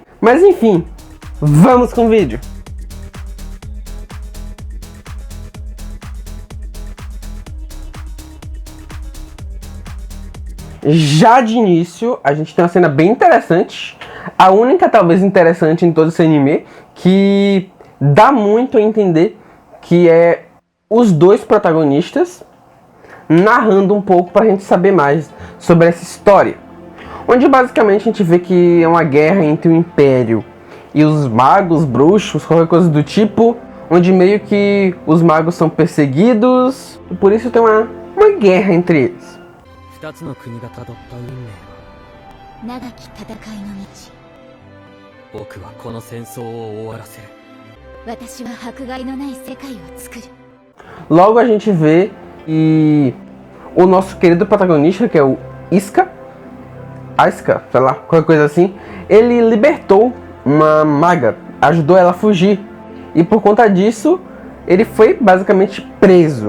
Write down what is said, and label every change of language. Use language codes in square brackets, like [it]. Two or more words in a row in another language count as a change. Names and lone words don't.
[pt] Mas enfim, vamos com o vídeo. Já de início, a gente tem uma cena bem interessante, a única talvez interessante em todo esse anime, que dá muito a entender que é os dois protagonistas narrando um pouco pra gente saber mais sobre essa história. Onde basicamente a gente vê que é uma guerra entre o Império e os magos, bruxos, qualquer coisa do tipo, onde meio que os magos são perseguidos e por isso tem uma guerra entre eles. [ja] 2 つの国がたどった運命は長き戦いの道。僕はこの戦争を終わらせる。私は迫害のない世界を作る。 [pt] Logo a gente vê que o nosso querido protagonista, que é o Asuka, sei lá, qualquer coisa assim, ele libertou uma maga, ajudou ela a fugir. E por conta disso, ele foi basicamente preso.